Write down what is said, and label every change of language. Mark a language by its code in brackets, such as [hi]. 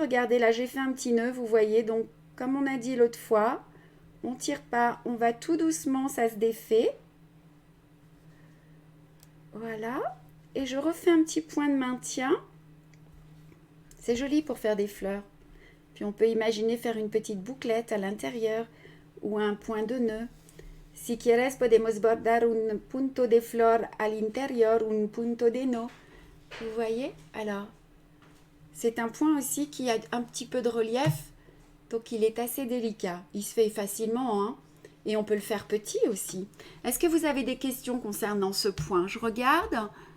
[fr] Regardez, là, j'ai fait un petit nœud, vous voyez. Donc, comme on a dit l'autre fois, on tire pas, on va tout doucement, ça se défait. Voilà. Et je refais un petit point de maintien. C'est joli pour faire des fleurs. Puis on peut imaginer faire une petite bouclette à l'intérieur ou un point de nœud. [es] Si quieres podemos bordar un punto de flor al interior, un punto de nœud. [fr] Vous voyez? Alors, c'est un point aussi qui a un petit peu de relief, donc il est assez délicat. Il se fait facilement, hein, et on peut le faire petit aussi. Est-ce que vous avez des questions concernant ce point? Je regarde.